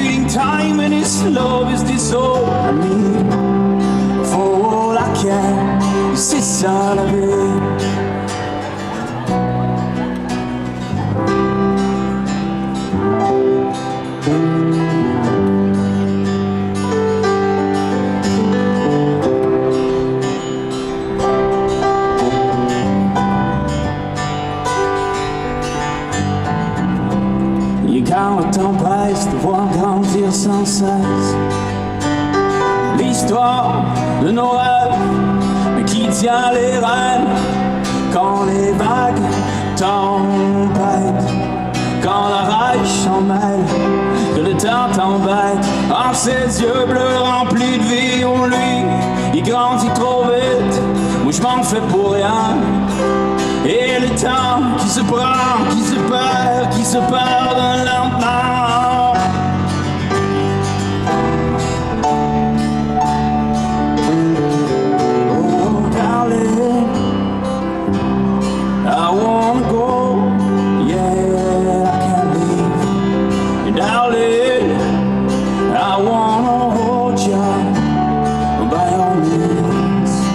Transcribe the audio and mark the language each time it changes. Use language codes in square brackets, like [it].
[en] Time and this love is this all I need. For all I can, [fr] c'est ça la vie. Quand le temps presse de voir grandir sans cesse l'histoire de nos rêves, mais qui tient les rênes quand les vagues tempêtent, quand la rage s'en mêle, que le temps t'embête. En ses yeux bleus remplis de vie, oh lui, il grandit trop vite, moi je m'en fais pour rien. Et le temps qui se prend, qui se perd d'un lentement. [en] Oh darling, I wanna go, yeah, I can't leave. And darling, I wanna hold you by all means.